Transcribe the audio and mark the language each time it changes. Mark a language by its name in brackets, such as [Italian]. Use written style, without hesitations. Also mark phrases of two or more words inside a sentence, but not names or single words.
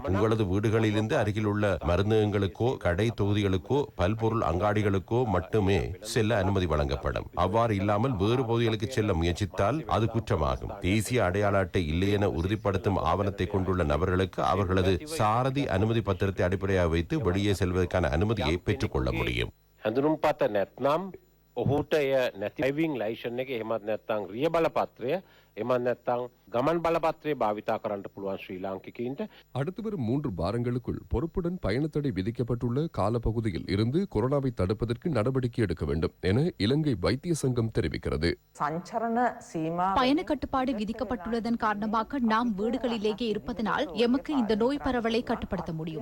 [Tamil] உங்களது வீடுகளிலிருந்து அருகில் உள்ள மருந்தகங்களுக்கோ கடை தொகுதிகளுக்கோ பல்பொருள் அங்காடிகளுக்கோ மட்டுமே செல்ல அனுமதி வழங்கப்படும். அவ்வாறு இல்லாமல் வேறு பகுதிகளுக்கு செல்ல முயற்சித்தால் அது குற்றமாகும். தேசிய அடையாள அட்டை இல்லை என உறுதிப்படுத்தும் ஆவணத்தை கொண்டுள்ள நபர்களுக்கு அவர்களது சாரதி அனுமதி பத்திரத்தை அடிப்படையாக வைத்து வெளியே செல்வதற்கான அனுமதியை பெற்றுக் கொள்ள முடியும். [Sinhala] ඔහුට එය නැති [English] driving license [Sinhala] එක එහෙමත් නැත්නම් රිය බලපත්‍රය එහෙමත් නැත්නම් ගමන් බලපත්‍රය භාවිතා කරන්න පුළුවන් ශ්‍රී ලාංකිකයින්ට. [Tamil] அடுத்து வரும் 3 வாரங்களுக்குள் பொறுப்புடன் பயணத்தடை விதிக்கப்பட்டுள்ள காலப்பகுதியில் இருந்து கொரோனாவை தடுப்பதற்கு நடவடிக்கை எடுக்க வேண்டும் என இலங்கை வைத்திய சங்கம் தெரிவிக்கிறது. பயண கட்டுப்பாடு விதிக்கப்பட்டுள்ளதன் காரணமாக நாம் வீடுகளிலேயே இருப்பதனால் எமக்கு இந்த நோய் பரவலை கட்டுப்படுத்த முடியும்.